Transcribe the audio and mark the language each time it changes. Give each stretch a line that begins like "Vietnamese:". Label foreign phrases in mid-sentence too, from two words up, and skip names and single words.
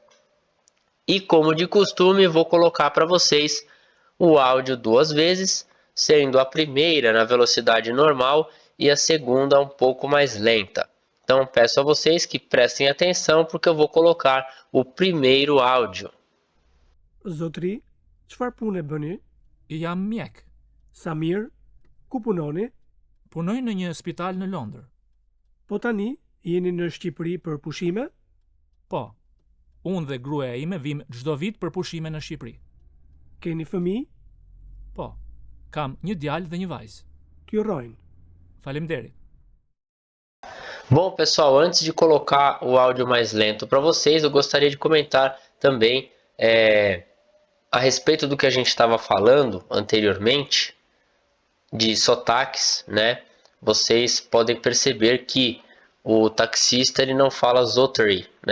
Portuguese: E como de costume, vou colocar para vocês o áudio duas vezes, sendo a primeira na velocidade normal e a segunda um pouco mais lenta. Então, peço a vocês que prestem atenção porque eu vou colocar o primeiro áudio.
Albanian: Zotri, çfarë pune bëni? Jam mjek. Samir, ku punoni? Punoj në një spital në Londër. Po tani, jeni në Shqipëri për pushime? Po, unë dhe gruaja ime vim çdo vit për pushime në Shqipëri. Keni fëmijë? Po, kam një djalë dhe një vajzë. T'ju rojnë. Faleminderit.
Portuguese: Bom, pessoal, antes de colocar o áudio mais lento para vocês, eu gostaria de comentar também a respeito do que a gente estava falando anteriormente, de sotaques, né? Vocês podem perceber que o taxista ele não fala Zottery, né?